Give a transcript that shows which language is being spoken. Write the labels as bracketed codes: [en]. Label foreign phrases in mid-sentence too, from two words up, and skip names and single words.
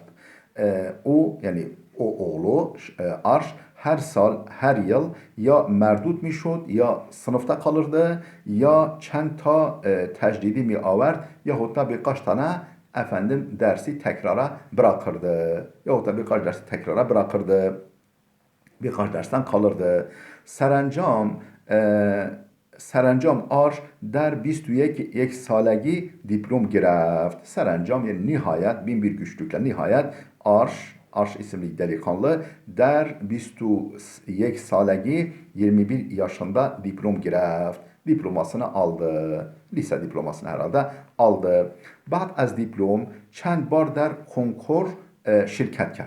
[tr] O yani o oğlu Arş her sal her yıl [fa] یا مردود می‌شد [tr] ya sınıfta kalırdı [fa] یا چندتا تجدیدی می‌آورد [tr] yahut da birkaç tane efendim dersi tekrara bırakırdı. Yahut da birkaç dersi tekrara bırakırdı. Birkaç dersten kalırdı. [fa] سرانجام آرش در 21 سالگی دیپلم گرفت. [tr] Serencam yani nihayet bin bir güçlükle nihayet Arş isimli delikanlı [fa] در 21 سالگی [tr] 21 yaşında [fa] دیپلم گرفت. [tr] Diplomasını aldı. Lise diplomasını herhalde aldı. [fa] بعد از دیپلم چند بار در کنکور شرکت کرد.